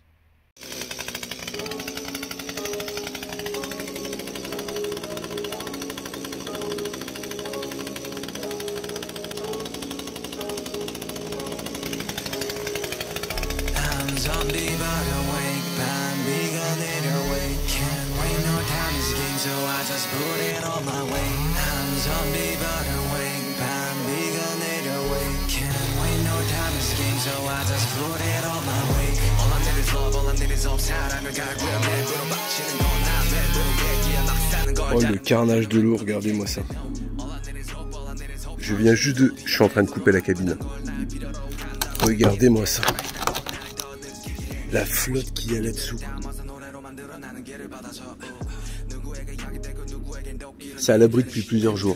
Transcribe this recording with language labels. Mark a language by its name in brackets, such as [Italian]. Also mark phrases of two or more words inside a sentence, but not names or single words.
[English] Zombie but awake, [Korean] 밤비가 내려 [English] wake. Can't wait, no time is game, so I just put it all my way. I'm zombie but awake, [Korean] 밤비가 내려wake. [English] Can't wait, no time is game, so I just put it all my way. All I need is love, all I need is hope. [Korean] 사랑을 갈구해 내부로 바치는 건 안 돼. 얘기야 막 사는 걸. [French] Oh le carnage de l'eau, regardez-moi ça. Je viens juste de... Je suis en train de couper la cabine. Regardez-moi ça. La flotte qu'il y a là-dessous. C'est à l'abri depuis plusieurs jours.